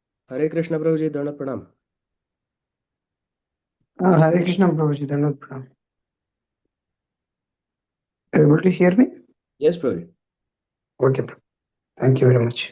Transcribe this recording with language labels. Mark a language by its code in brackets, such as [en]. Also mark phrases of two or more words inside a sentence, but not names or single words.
[hi] हरे कृष्ण प्रभु जी, दंडवत प्रणाम। हरे कृष्ण प्रभुजी, दंडवत प्रणाम. [en] Able to hear me? [hi] यस प्रभु जी। [en] Okay, Prabhu. Thank you very much.